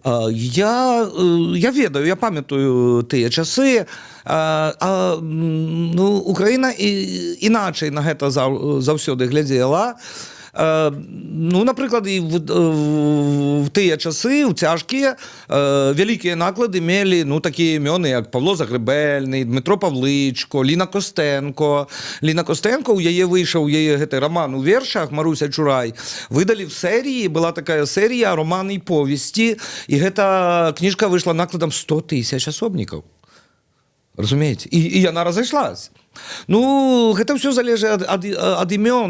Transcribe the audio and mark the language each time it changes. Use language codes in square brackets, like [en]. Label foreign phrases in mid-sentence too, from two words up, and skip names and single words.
[be] Я ведаю, я памятаю тыя часы. Украіна іначай на гэта заўсёды глядзела. Напрыклад, і в тыя часы, у цяжкія, вялікія наклады мелі такія імёны, як Павло Загребельны, Дмитро Павлычко, Ліна Костенко. Ліна Костенко, у яе выйшаў гэты роман у вершах «Маруся Чурай». Выдалі в серії, была такая серія романы і повесці, і гэта кніжка выйшла накладам 100 000 асобнікаў. Разумееце? І яна разышлась. Гэта ўсё залежыць ад імён.